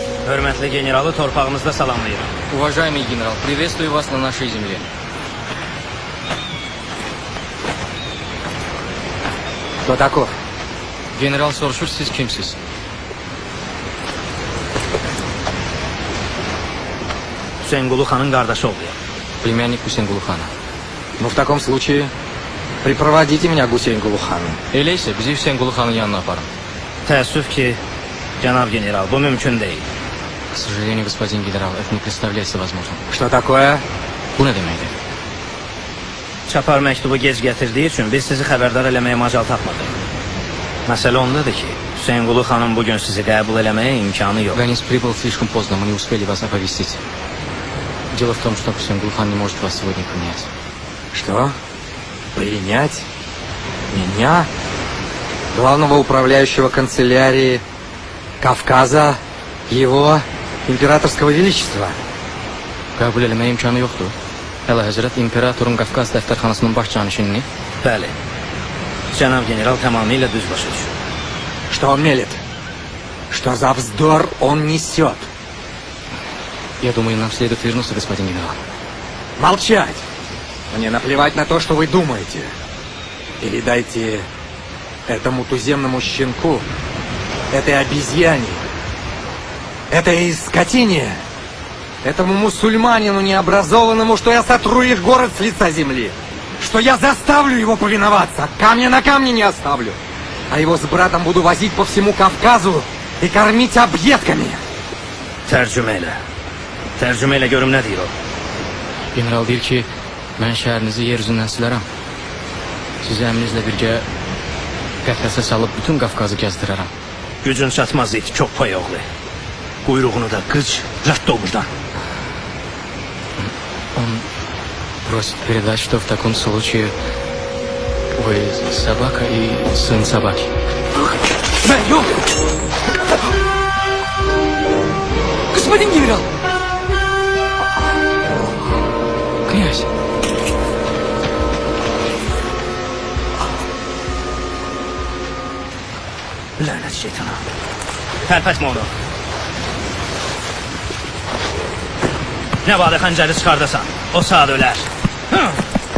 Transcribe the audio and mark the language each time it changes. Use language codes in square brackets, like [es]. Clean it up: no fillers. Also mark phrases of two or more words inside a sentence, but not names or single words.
[az] Hörmətli generalı torpağımızda salamlayırım. [ru] Уважаемый генерал, приветствую вас на нашей земле. Кто таков? [az] General soruşur, siz kimsiz? Hüseynqulu xanın qardaşı oğluyam. [ru] Племянник Гусейнгулу хана. Ну, в таком случае, припроводите меня к Гусейнгулу хану. [az] Elə isə bizi Hüseynqulu xanın yanına aparın. Təəssüf ki, cənab general, bu mümkün deyil. [ru] К сожалению, господин генерал, это не представляется возможным. Что такое? [az] Bu nə deməkdir? Çapar məktubu gec gətirdiyi üçün biz sizi xəbərdar eləməyə macal tapmadıq. Məsələ ondadır ki, Hüseynqulu xanın bugün sizi qəbul eləməyə imkanı yox. [ru] Гонец прибыл слишком поздно, мы не успели вас оповестить. Дело в том, что Гусейнгулу хан не может вас сегодня принять. Что? Принять? Меня? Главного управляющего канцелярии Кавказа, его императорского величества. [az] Qəbul eləməyə imkanı yoxdur. Əlahəzrət imperatorun Qafqaz dəftərxanasının baş canişinini. Bəli, cənab general tamamilə düz başa düşür. [ru] Что он мелет? Что за вздор он несет? Я думаю, нам следует вернуться, господин генерал. Молчать! Мне наплевать на то, что вы думаете. Передайте этому туземному щенку, этой обезьяне, этой скотине, этому мусульманину необразованному, что я сотру их город с лица земли, что я заставлю его повиноваться, камня на камне не оставлю, а его с братом буду возить по всему Кавказу и кормить объедками. [az] Tərcümə elə. Tərcümə elə görüm nə deyir o. General deyir ki, mən şəhərinizi yer üzündən silərəm. Sizi əmrinizlə birgə qəfəsə salıb bütün Qafqazı gəzdirərəm. Gücün çatmaz it, çox pay oğlu. Quyruğunu da qıç, rədd ol buradan. [ru] Он просит передать, что в таком случае вы собака и сын собаки. Господин генерал! Князь! [az] Lənət şeytana. Tərpətmə onu. Nə vadə xəncəri çıxardasan, o saat ölər.